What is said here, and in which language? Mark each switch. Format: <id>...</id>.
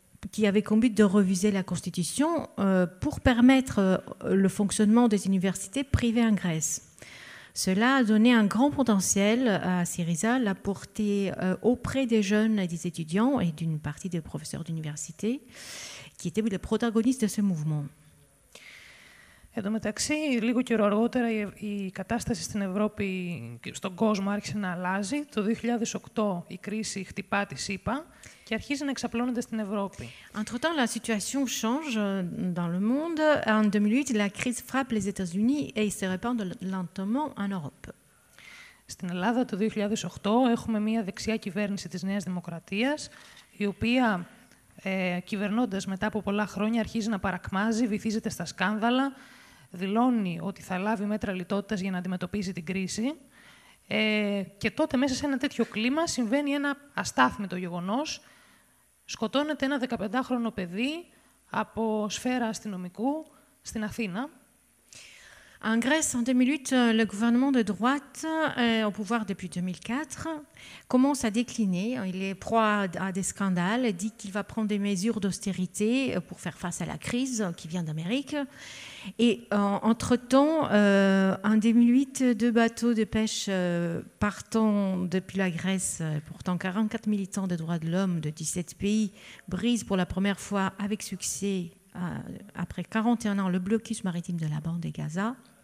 <fr>qui avait comme but de reviser la Constitution pour permettre le fonctionnement des universités privées en Grèce. Cela a donné un grand potentiel à Syriza, l'a porté auprès des jeunes et des étudiants et d'une partie des professeurs d'université qui étaient les protagonistes de ce mouvement.</fr> <el>Εν τω μεταξύ, λίγο καιρό αργότερα η κατάσταση στην Ευρώπη και στον κόσμο άρχισε να αλλάζει. Το 2008 η κρίση χτυπά τη ΣΥΠΑ και αρχίζει να εξαπλώνεται στην Ευρώπη.</el> <fr>Entre-temps, la situation change dans le monde. En 2008, la crise frappe les États-Unis et se répand lentement en Europe.</fr> <el>Στην Ελλάδα το 2008 έχουμε μια δεξιά κυβέρνηση της Νέας Δημοκρατίας, η οποία κυβερνώντας μετά από πολλά χρόνια αρχίζει να παρακμάζει, βυθίζεται στα σκάνδαλα, δηλώνει ότι θα λάβει μέτρα λιτότητας για να αντιμετωπίσει την κρίση και τότε μέσα σε ένα τέτοιο κλίμα συμβαίνει ένα αστάθμητο γεγονός. Σκοτώνεται ένα 15χρονο παιδί από σφαίρα αστυνομικού στην Αθήνα.</el> <fr>En Grèce, en 2008, le gouvernement de droite, au pouvoir depuis 2004, commence à décliner. Il est proie à des scandales, dit qu'il va prendre des mesures d'austérité pour faire face à la crise qui vient d'Amérique. Et entre-temps, en 2008, 2 bateaux de pêche partant depuis la Grèce, portant 44 militants des droits de l'homme de 17 pays, brisent pour la première fois avec succès, après 41 ans, le blocus maritime de la bande de Gaza.</fr>